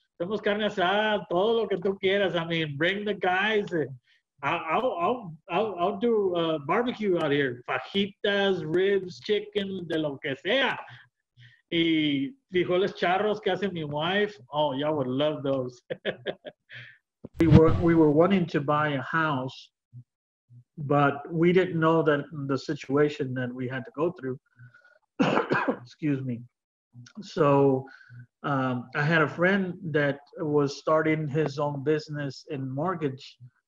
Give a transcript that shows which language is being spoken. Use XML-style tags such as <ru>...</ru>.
<es>Hacemos carne asada, todo lo que tú quieras.</es> <en>I mean, bring the guys. And I'll do barbecue out here.</en> <es>Fajitas,</es> <en>ribs, chicken,</en> <es>de lo que sea. Y frijoles charros que hace mi wife.</es> <en>Oh, y'all would love those. We were wanting to buy a house, but we didn't know that the situation that we had to go through. Excuse me. So I had a friend that was starting his own business in mortgage.</en>